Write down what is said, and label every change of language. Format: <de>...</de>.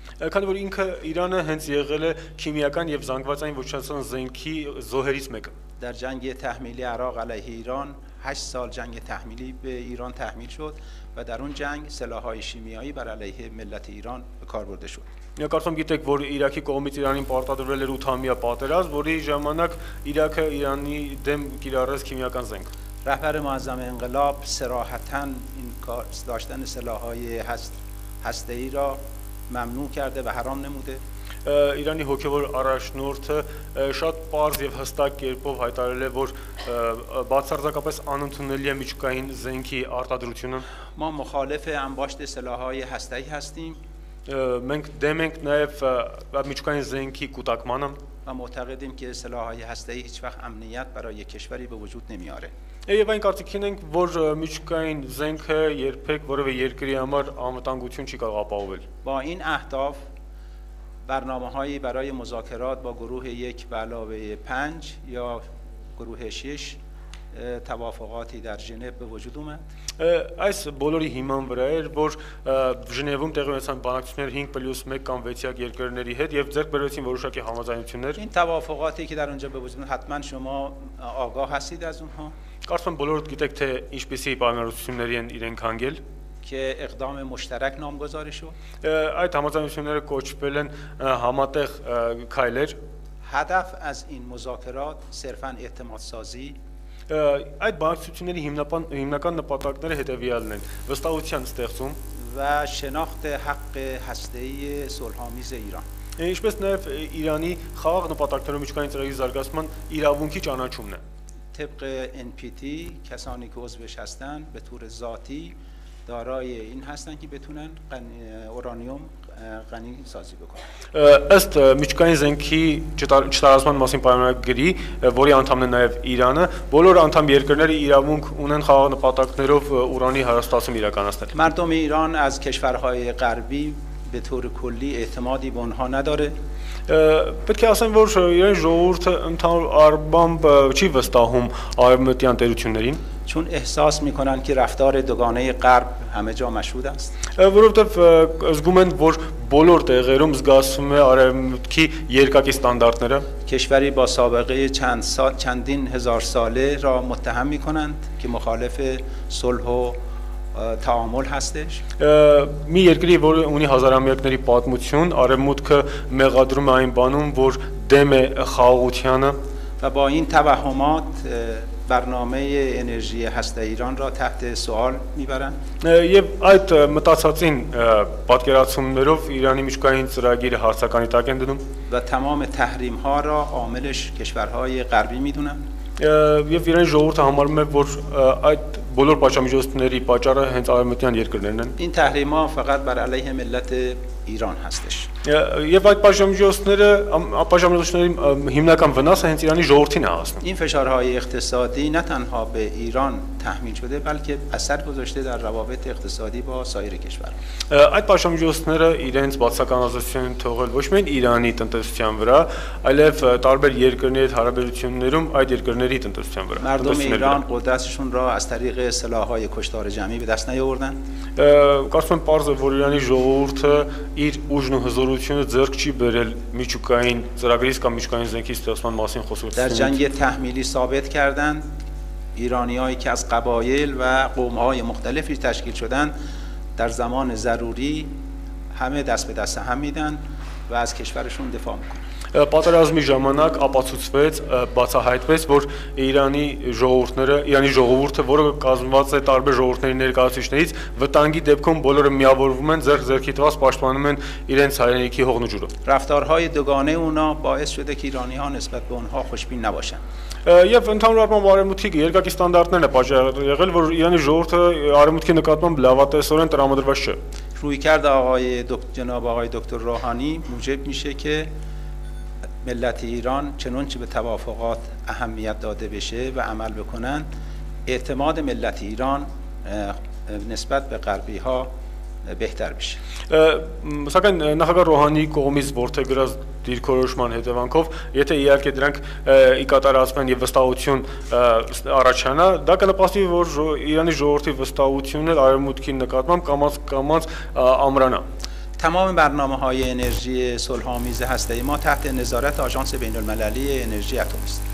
<hy>Քանի որ ինքը Իրանը հենց եղել է քիմիական եւ զանգվածային ոչնչացման զենքի զոհերից մեկը։</hy> <fa>در جنگ تحمیلی عراق علیه ایران 8 سال جنگ تحمیلی به ایران تحمیل شد و در اون جنگ سلاح‌های شیمیایی بر علیه ملت ایران به کار برده شد.</fa> <hy>Կարծում գիտեք, որ Իրաքի կողմից Իրանին պարտադրվել էր 8-ամյա պատերազմ, որի ժամանակ Իրաքը Իրանի դեմ կիրառեց քիմիական զենք։</hy> <fa>رهبر معظم انقلاب صراحتاً این کار داشتن سلاح‌های هسته‌ای را ممنوع کرده و حرام نموده.</fa> <hy>Իրանի հոգևոր առաջնորդը շատ պարզ եւ հստակ կերպով հայտարարել է, որ բացարձակապես անընդունելի է միջուկային զենքի արտադրությունը։</hy> <fa>ما مخالف انباشت سلاح‌های هسته‌ای هستیم.</fa> <hy>Մենք դեմ ենք նաեւ միջուկային զենքի կուտակմանը</hy> <fa>و معتقدیم که سلاح‌های هسته‌ای هیچ وقت امنیت برای کشوری به وجود نمیاره.</fa> <hy>Եվ այն կարծիքին ենք, որ միջուկային զենքը երբեք որևէ երկրի համար անվտանգություն չի կարող ապահովել։</hy> <fa>با این اهداف برنامه‌هایی برای مذاکرات با گروه 1 به علاوه 5 یا گروه 6 توافقاتی در ژنو به وجود اومد.</fa> <hy>Այս բոլորի հիման վրա էր, որ Ժնևում տեղի ունեցան բանակցություններ 5+1 կամ 6 երկրների հետ եւ ձեռք բերվեցին որոշակի համաձայնություններ։</hy> <fa>این توافقاتی که در اونجا به وجود اومد حتما شما آگاه هستید از اونها.</fa> <hy>Կարծում եմ բոլորդ գիտեք, թե ինչպիսի պայմանավորությունների են իրենք հանգել։</hy> <fa>که اقدام مشترک نامگذاری شد.</fa> <hy>Այդ համաձայնությունները կոչվել են համատեղ քայլեր։</hy> <fa>هدف از این مذاکرات صرفاً اعتماد سازی</fa> <hy>Այդ բանակցությունների հիմնական նպատակները հետևյալն են. վստահության ստեղծում</hy> <fa>و شناخت حق هسته‌ای صلح‌آمیز ایران.</fa> <hy>Ինչպես նաև Իրանի խաղաղ նպատակներով միջուկային ծրագրի զարգացման իրավունքի ճանաչումն է։</hy> <fa>طبق NPT کسانی که عضوش هستن به طور ذاتی دارای این هستن که بتونن اورانیوم غنی سازی بکنن.</fa> <hy>Ըստ միջուկային զենքի չտարածման մասին պայմանագրի, որի անդամն է նաև Իրանը, բոլոր անդամ երկրները իրավունք ունեն խաղաղ նպատակներով ուրանի հարստացում իրականացնել։</hy> <fa>مردم ایران از کشورهای غربی به طور کلی اعتمادی به اونها نداره.</fa> <hy>Պետք է ասեմ, որ Իրանի ժողովուրդը ընդհանուր առմամբ չի վստահում արևմտյան տերություններին,</hy> <fa>چون احساس میکنن که رفتار دوگانه غرب همه جا مشهود است.</fa> <hy>որովհետև զգում են, որ բոլոր տեղերում զգացվում է արևմուտքի երկակի ստանդարտները։</hy> <fa>کشوری با سابقه چندین هزار ساله را متهم میکنند که مخالف صلح و تعامل هستش.</fa> <hy>Մի երկրի, որը ունի հազարամյակների պատմություն, արևմուտքը մեղադրում է այն բանում, որ դեմ է խաղաղությանը։</hy> <fa>و با این توهمات برنامه انرژی هسته ایران را تحت سوال میبرند.</fa> <hy>Եվ այդ մտածածին պատկերացումներով Իրանի միջուկային ծրագիրը հարցականի տակ են դնում։</hy> <fa>و تمام تحریم ها را عاملش کشورهای غربی میدونن.</fa> <hy>Եվ Իրանի ժողովուրդը համարում է, որ այդ բոլոր պատժամիջոցների պատճառը հենց արևմտյան երկրներն են։</hy> <fa>این تحریم ها فقط بر علیه ملت ایران هستش.</fa> <hy>Եվ այդ պատժամիջոցների հիմնական վնասը հենց Իրանի ժողովրդին է հասնում։</hy> <fa>این فشارهای اقتصادی نه تنها به ایران تحمیل شده بلکه اثر گذاشته در روابط اقتصادی با سایر کشورها.</fa> <hy>Այդ պատժամիջոցները իրենց բացական ազդեցություն են թողել ոչ միայն Իրանի տնտեսության վրա, այլև տարբեր երկրների հետ հարաբերություններում այդ երկրների տնտեսության վրա։</hy> <fa>مردم ایران قدرتشون را از طریق سلاح‌های کشتار جمعی به دست نیاوردن.</fa> <hy>Կարծում եմ պարզ է, որ Իրանի ժողովուրդը իր ուժն ու հզորությունը ձեռք չի բերել միջուկային ծրագրից կամ միջուկային զենքի ստեղծման մասին խոսողությունից։</hy> <fa>در جنگ تحمیلی ثابت کردند ایرانیایی که از قبایل و قوم‌های مختلفی تشکیل شدند در زمان ضروری همه دست به دست هم میدن و از کشورشون دفاع میکنن.</fa> <hy>Պատերազմի ժամանակ ապացուցվեց, բացահայտվեց, որ Իրանի ժողովուրդը, որը կազմված է տարբեր ժողովուրդների ներկայացուցիչներից, վտանգի դեպքում բոլորը միավորվում են, ձեռքի տված պաշտպանում են իրենց հայրենիքի հողն ու ջուրը։</hy> <fa>رفتارهای دوگانه اونا باعث شده که ایرانی‌ها نسبت به اونها خوشبین نباشن.</fa> <hy>Եվ ընդհանուր առմամբ արևմուտքի երկակի ստանդարտներն է պատճառ եղել, որ Իրանի ժողովուրդը արևմուտքի նկատմամբ լավատեսորեն տրամադրված չէ։</hy> <fa>رویکرد جناب آقای دکتر روحانی موجب میشه که ملت ایران چنانچه به توافقات اهمیت داده بشه و عمل بکنن، اعتماد ملت ایران نسبت به غربی ها بهتر بشه.</fa> <hy>Սակայն նախագահ Ռոհանի կողմից որդեգրած դիրքորոշման հետևանքով, եթե իհարկե դրանք ի կատարածվեն եւ վստահություն առաջանա, դա կնպաստի, որ Իրանի ժողովրդի վստահությունն էլ արևմուտքի նկատմամբ կամաց ամրանա.</hy> <fa>تمام برنامه‌های انرژی صلح‌آمیز هسته‌ای ما تحت نظارت آژانس بین‌المللی انرژی اتمی است.</fa>